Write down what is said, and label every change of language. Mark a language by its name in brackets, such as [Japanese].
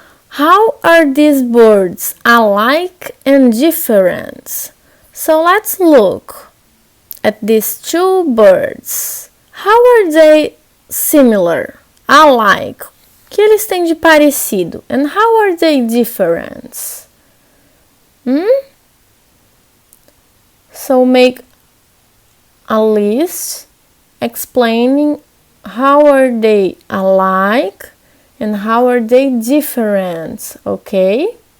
[English] How are these birds alike and different? So let's look at these two birds. How are they similar? Alike. [Portuguese] O que eles têm de parecido? [English] And how are they different? So make a list explaining how are they alike and how are they different, okay?